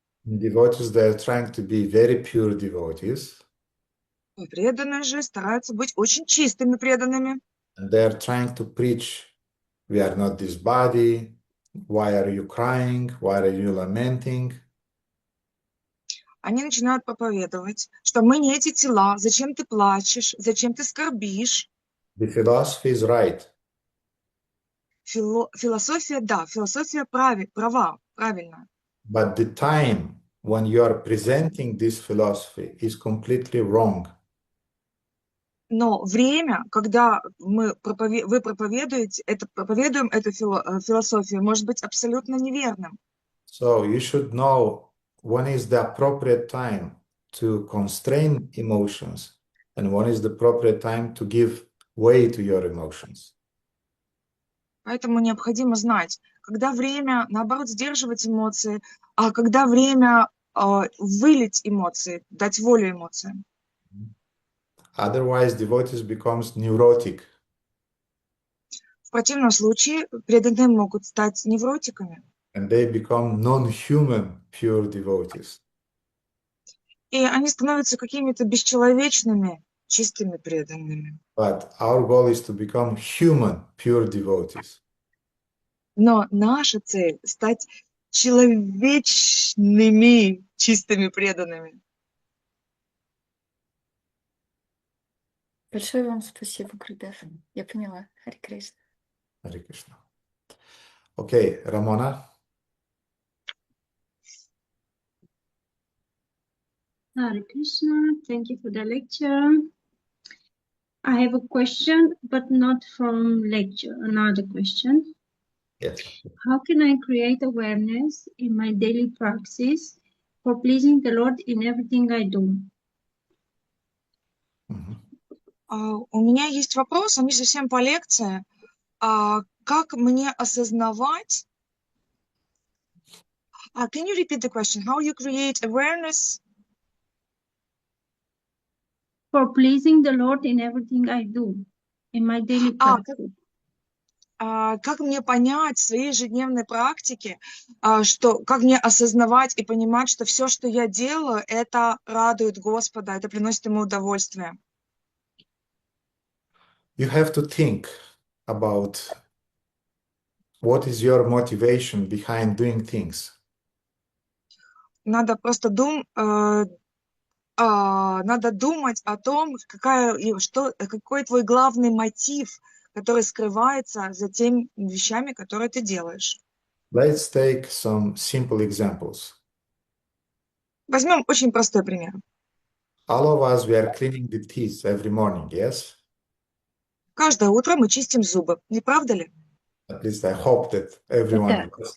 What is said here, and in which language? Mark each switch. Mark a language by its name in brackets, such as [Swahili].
[English] devotees, they're trying to be very pure devotees. [Russian] И преданные же стараются быть очень чистыми преданными. [English] And they're trying to preach, we are not this body. Why are you crying? Why are you lamenting? [Russian] Они начинают проповедовать, что мы не эти тела, зачем ты плачешь, зачем ты скорбишь. [English] The philosophy is right. [Russian] Философия, да, философия права, правильно. [English] But the time when you are presenting this philosophy is completely wrong. [Russian] Но время, когда вы проповедуем эту философию, может быть абсолютно неверным. [English] So you should know when is the appropriate time to constrain emotions and when is the appropriate time to give way to your emotions. [Russian] Поэтому необходимо знать, когда время, наоборот, сдерживать эмоции, а когда время вылить эмоции, дать волю эмоциям. [English] Otherwise, devotees becomes neurotic. [Russian] В противном случае преданные могут стать невротиками. [English] And they become non-human pure devotees. [Russian] И они становятся какими-то бесчеловечными, чистыми преданными. [English] But our goal is to become human pure devotees. [Russian] Но наша цель – стать человечными, чистыми преданными. Большое вам спасибо, Гурдев. Я поняла. Харе Кришна. [English] Hare Krishna. Okay, Ramona. Hare Krishna, thank you for the lecture. I have a question, but not from lecture, another question. Yes. How can I create awareness in my daily practice for pleasing the Lord in everything I do? [Russian] У меня есть вопрос, он не совсем по лекции. Как мне осознавать... [English] Can you repeat the question? How you create awareness? For pleasing the Lord in everything I do, in my daily practice. [Russian] Как мне понять в своей ежедневной практике, как мне осознавать и понимать, что все, что я делаю, это радует Господа, это приносит Ему удовольствие? [English] You have to think about what is your motivation behind doing things. [Russian] Надо просто надо думать о том, какой твой главный мотив, который скрывается за теми вещами, которые ты делаешь. [English] Let's take some simple examples. [Russian] Возьмем очень простой пример. [English] All of us, we are cleaning the teeth every morning, yes? [Russian] Каждое утро мы чистим зубы, не правда ли? [English] At least I hope that everyone does.